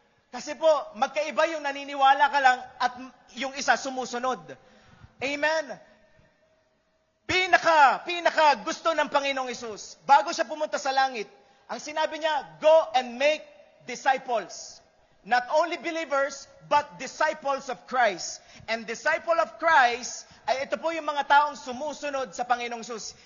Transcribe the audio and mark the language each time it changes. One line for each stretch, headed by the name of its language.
Filipino: Kasi po, magkaiba yung naniniwala ka lang at yung isa sumusunod. Amen? Pinaka gusto ng Panginoong Hesus, bago siya pumunta sa langit, ang sinabi niya,
English: go and make disciples. Not only believers, but disciples of Christ. And disciple of Christ,
Filipino: ay ito po yung mga taong sumusunod sa Panginoong Hesus.